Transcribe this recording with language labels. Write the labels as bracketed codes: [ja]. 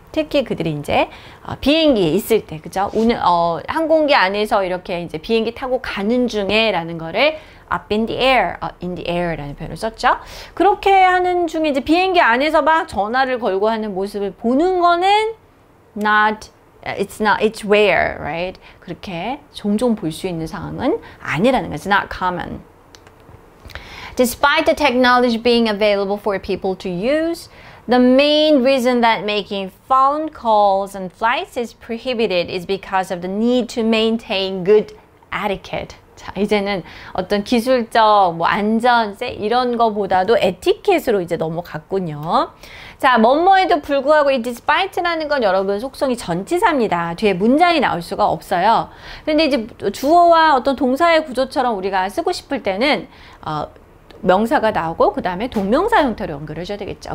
[ko] 특히 그들이 이제 비행기에 있을 때, 그죠? 항공기 안에서 이렇게 이제 비행기 타고 가는 중에라는 거를 [en] up in the air [ko] 라는 표현을 썼죠. 그렇게 하는 중에 이제 비행기 안에서 막 전화를 걸고 하는 모습을 보는 거는 [en] it's rare, right? [ko] 그렇게 종종 볼 수 있는 상황은 아니라는 거죠. [en] It's not common. Despite the technology being available for people to use, the main reason that making phone calls on flights is prohibited is because of the need to maintain good etiquette. [ko] 자, 이제는 어떤 기술적, 안전세 이런 거보다도 에티켓으로 이제 넘어갔군요. 자, 뭐뭐에도 불구하고 이 despite라는 건 여러분 속성이 전치사입니다. 뒤에 문장이 나올 수가 없어요. 근데 이제 주어와 어떤 동사의 구조처럼 우리가 쓰고 싶을 때는 명사가 나오고 그 다음에 동명사 형태로 연결을 해줘야 되겠죠.